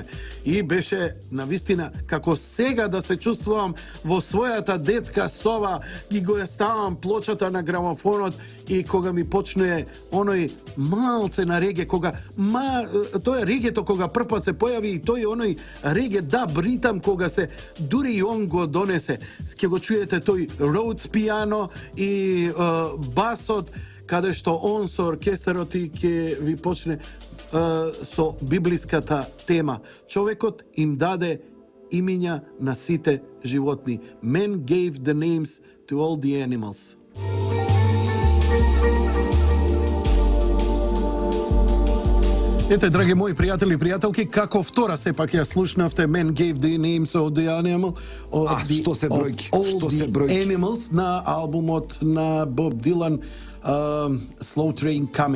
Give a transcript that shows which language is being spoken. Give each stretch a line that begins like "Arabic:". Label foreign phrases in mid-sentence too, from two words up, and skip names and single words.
Macedonian: И беше навистина како сега да се чувствувам во својата детска сова и го ставам плочата на грамофонот и кога ми почнува оној малце на реге, кога тоа регето кога првпат се појави и тој оној реге даб ритам кога се дури и он го донесе. Ќе го чуете тој Rhodes пиано и басот каде што он со оркестарот и ќе ви почне со библиската тема. Човекот им даде имиња на сите животни.
English: Men gave the names to all the animals.
Macedonian: Ете, драги мои пријатели и пријателки, како втора сепак ја слушнавте Men Gave the Names of the Animal, што се бројки, што се бројки. Animals на албумот на Боб Дилан, Slow Train Coming.